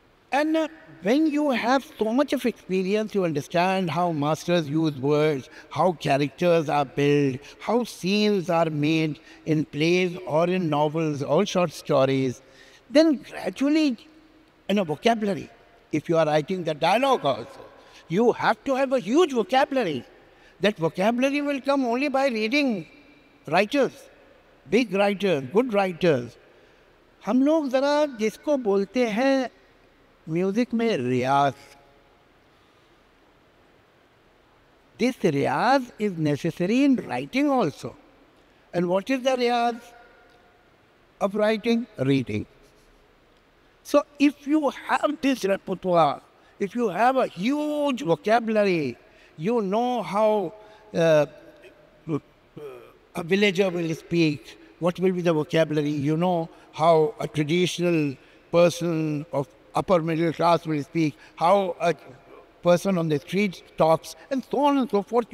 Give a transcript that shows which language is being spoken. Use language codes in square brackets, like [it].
[en] And when you have so much of experience, you understand how masters use words, how characters are built, how scenes are made in plays or in novels or short stories. Then gradually, in a vocabulary, if you are writing the dialogue also, you have to have a huge vocabulary. That vocabulary will come only by reading writers, big writers, good writers. [hi] हम लोग ज़रा जिसको बोलते हैं music में रियाज, [en] this riyaz is necessary in writing also. And what is the riyaz of writing? Reading. So if you have this repertoire, if you have a huge vocabulary, you know how a villager will speak, what will be the vocabulary, you know how a traditional person of upper middle class will speak, how a person on the street talks, and so on and so forth.